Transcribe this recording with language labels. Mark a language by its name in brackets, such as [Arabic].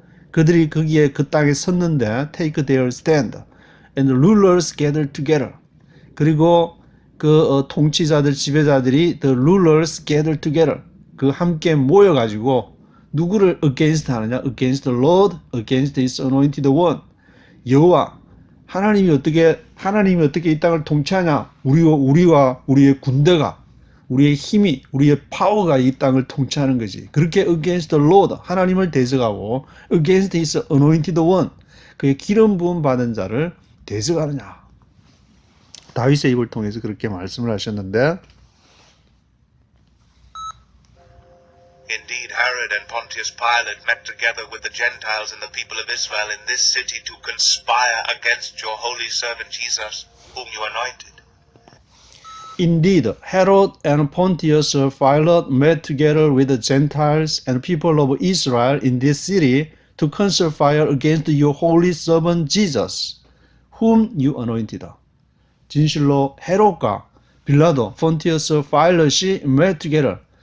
[Korean] 그들이 거기에 그 땅에 섰는데, [English] take their stand. And the rulers gather together. [Korean] 그리고 그 통치자들, 지배자들이 [English] the rulers gather together. [Korean] 그 함께 모여가지고 누구를 [English] against [Korean] 하느냐? [English] against the Lord, against his anointed one. [Korean] 여호와, 하나님이 어떻게 이 땅을 통치하냐? 우리와 우리의 군대가, 우리의 힘이, 우리의 파워가 이 땅을 통치하는 거지. 그렇게 [English] against the Lord, [Korean] 하나님을 대적하고 [English] against his anointed one, [Korean] 그의 기름 부음 받은 자를 대적하느냐. 다윗의 입을 통해서 그렇게 말씀을 하셨는데, [English] Indeed, Herod and Pontius Pilate met together with the Gentiles and the people of Israel in this city to conspire against your holy servant Jesus, whom you anointed. Indeed, Herod and Pontius Pilate met together with the Gentiles and people of Israel in this city to conspire against your holy servant Jesus, whom you anointed. [Korean] 진실로 헤롯과 빌라도, 폰티어스 파일럿이 [English] met together.